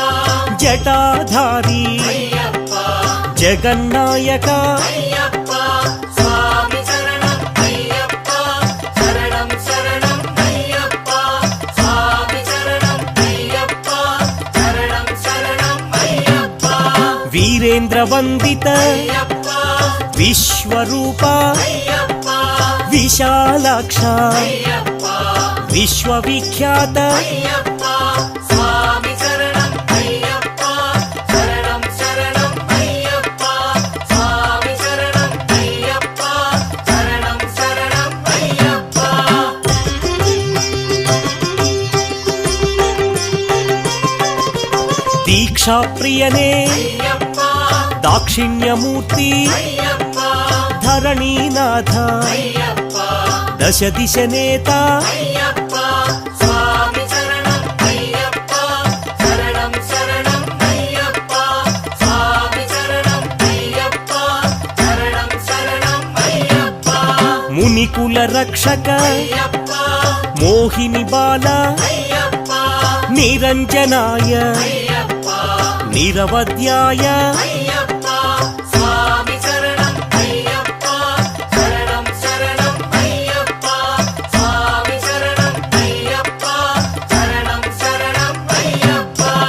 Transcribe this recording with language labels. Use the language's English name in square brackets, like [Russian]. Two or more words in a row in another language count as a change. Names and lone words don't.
[Telugu] జటాధారి [Tamil] ஐயப்பா [Telugu] జగన్నాయక [Tamil] ஐயப்பா சுவாமி சரணம் ஐயப்பா சரணம் சரணம் ஐயப்பா சுவாமி சரணம் ஐயப்பா சரணம் சரணம் ஐயப்பா [Telugu] వీరేంద్ర వందిత [Tamil] ஐயப்பா [Telugu] విశ్వరూప [Tamil] ஐயப்பా [Telugu] విశాలాక్ష [Tamil] ஐயப்பா [Telugu] విశ్వవిఖ్యాత [Tamil] ஐயப்பா சுவாமி சரணம் ஐயப்பா சரணம் சரணம் ஐயப்பா சுவாமி சரணம் ஐயப்பா சரணம் சரணம் ஐயப்பா [Telugu] దీక్షాప్రియనే [Tamil] ஐயப்பா [Telugu] దాక్షిణ్యమూర్తి [Tamil] ஐயப்பா [Telugu] ధరణీనాథ [Tamil] ஐயப்பா [Telugu] దశ దిశ నేత [Tamil] ஐயப்பா சுவாமி சரணம் ஐயப்பா சரணம் சரணம் ஐயப்பா சுவாமி சரணம் ஐயப்பா சரணம் சரணம் ஐயப்பா [Telugu] మునికుల రక్షక [Tamil] ஐயப்பா [Telugu] మోహిని బాల అయ్యప్ప నిరంజనాయ అయ్యప్ప నిరవధ్యాయ అయ్యప్ప స్వామి శరణం అయ్యప్ప శరణం శరణం అయ్యప్ప స్వామి శరణం అయ్యప్ప శరణం శరణం అయ్యప్ప